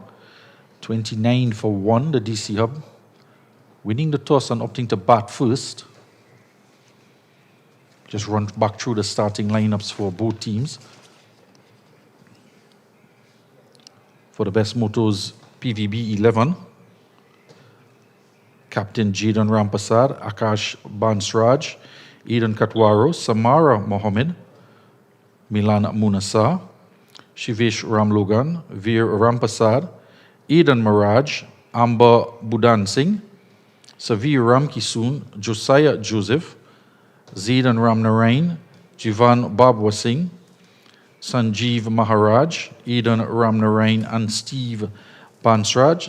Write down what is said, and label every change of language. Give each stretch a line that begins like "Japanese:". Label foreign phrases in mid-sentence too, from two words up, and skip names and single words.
English: 29 for 1, the DC Hub. Winning the toss and opting to bat first. Just run back through the starting lineups for both teams. For the Bess Motos PVB 11. Captain Jaden Rampasad, Akash Bansraj, Eden Katwaro, Samara Mohammed, Milan Munasar, Shivesh Ramlogan, Veer Rampasad, Eden Miraj, Amber Budan Singh, Savir Ramkisoon, Josiah Joseph, Zaidan Ramnarain, Jivan Babwa Singh, Sanjeev Maharaj, Eden Ramnarain, and Steve Bansraj.